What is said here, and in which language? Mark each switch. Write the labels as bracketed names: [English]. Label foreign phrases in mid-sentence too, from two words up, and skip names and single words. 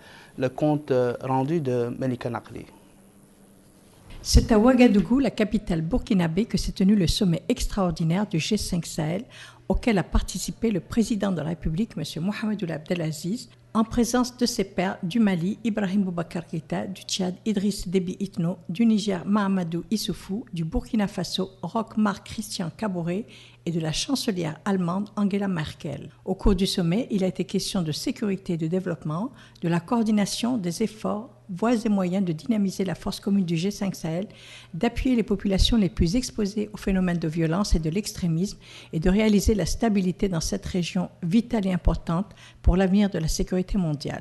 [French] Le compte rendu de Melika Nakli. C'est à Ouagadougou, la capitale burkinabé, que s'est tenu le sommet extraordinaire du G5 Sahel, auquel a participé le président de la République, M. Mohamed Abdelaziz, en présence de ses pairs du Mali, Ibrahim Boubacar Keïta, du Tchad, Idriss Déby Itno, du Niger, Mahamadou Issoufou, du Burkina Faso, Roch Marc Christian Kaboré et de la chancelière allemande Angela Merkel. Au cours du sommet, il a été question de sécurité et de développement, de la coordination des efforts, voies et moyens de dynamiser la force commune du G5 Sahel, d'appuyer les populations les plus exposées aux phénomènes de violence et de l'extrémisme et de réaliser la stabilité dans cette région vitale et importante pour l'avenir de la sécurité mondiale.